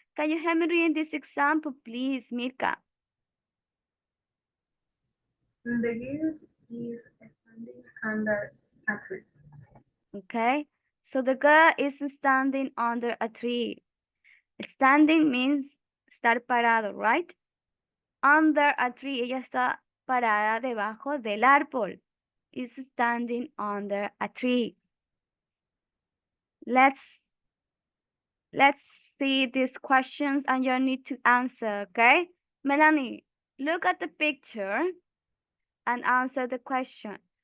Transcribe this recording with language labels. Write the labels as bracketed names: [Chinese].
[English] Can you help me read this example, please, Mirka? The girl is standing under a tree. Okay, so the girl is standing under a tree. Standing means [Spanish] estar parado, [English] right? Under a tree, [Spanish] ella está parada debajo del árbol. [English] Is standing under a tree. Let's see these questions and you need to answer, okay? Melanie, look at the picture and answer the question.